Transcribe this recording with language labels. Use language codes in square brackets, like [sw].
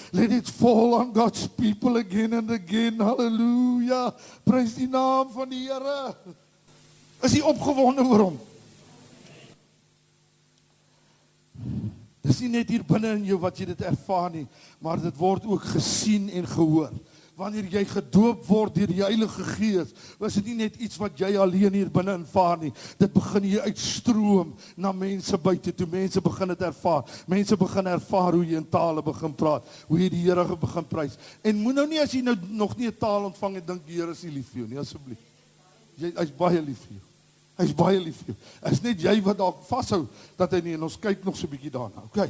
[en] Let it fall on God's people again and again, hallelujah. [af] Prys die naam van die Here. Is jy opgewonde oor hom? Dis nie net hier binne in jou wat jy dit ervaar nie, maar dit word ook gesien en gehoor. Wanneer jy gedoop word deur die Heilige Gees, is dit nie net iets wat jy alleen hier binne ervaar nie. Dit begin hier uitstroom na mense buite toe. Mense begin dit ervaar. Mense begin ervaar hoe jy in tale begin praat, hoe jy die Here begin prys. En moet nou nie as jy nou nog nie 'n taal ontvang en dink die Here is nie lief vir jou nie, asseblief. Hy's baie lief vir jou. Hy's baie lief vir jou. Is net jy wat dalk vashou dat hy nie, en ons kyk nog so 'n bietjie daarna.